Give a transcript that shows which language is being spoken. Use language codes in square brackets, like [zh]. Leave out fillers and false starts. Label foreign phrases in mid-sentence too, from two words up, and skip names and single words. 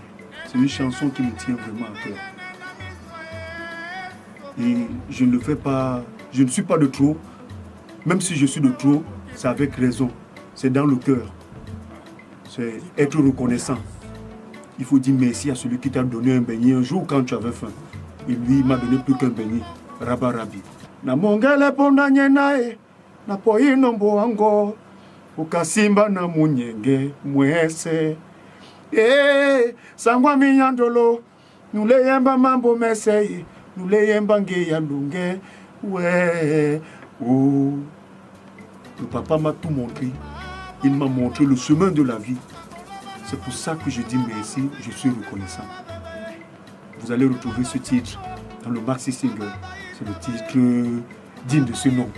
[fr] C'est une chanson qui me tient vraiment à cœur. Et je ne le fais pas, je ne suis pas de trop. Même si je suis de trop, c'est avec raison. C'est dans le cœur. C'est être reconnaissant. Il faut dire merci à celui qui t'a donné un beignet un jour quand tu avais faim. Et lui, il m'a donné plus qu'un beignet. [dua] Rabarabi. Na mongele ponda nyenae, na poino mboango, ukasimba na munyenge mwese. Sangwa minyandolo, nule yemba mambo mesei, nule yemba nge ya lunge, [fr] ouais, oh. Le papa m'a tout montré. Il m'a montré le chemin de la vie. C'est pour ça que je dis merci, je suis reconnaissant. Vous allez retrouver ce titre dans le maxi single. C'est le titre digne de ce nom.